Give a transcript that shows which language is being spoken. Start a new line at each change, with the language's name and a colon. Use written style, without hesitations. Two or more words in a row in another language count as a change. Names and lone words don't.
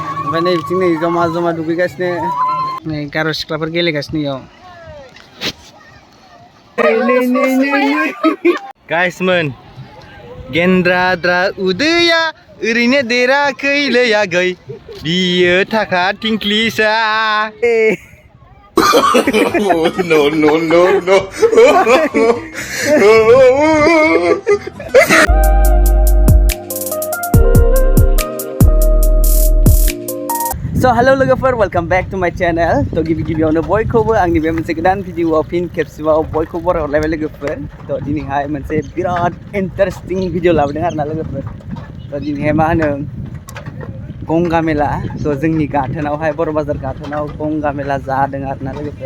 Bodo: ओमफ्राय नै बिथिं नै जमा जमा दुगैगासिनो नै गार' सिख्लाफोर गेलेगासिनो इयाव गाइसमोन गेन्द्राद्रा उदैया ओरैनो देराखैलै आगै बियो थाखा थिंख्लिसा
English: no, no, no, no. So hello
Bodo: लोगोफोर
English: welcome back to my channel.
Bodo: तो गिबियावनो बयखौबो आंनि बे मोनसे गोदान भिडिअआव फिन खेबसेबाव बयखौबो बरायहरलायबाय लोगोफोर। तो दिनैहाय मोनसे बिराद
English: interesting video
Bodo: लाबोदों आरोना लोगोफोर। तो दिनैहाय मा होनो गंगा मेला तो जोंनि गाथोनावहाय बर' बाजार गाथोनाव गंगा मेला जादों आरोना लोगोफोर।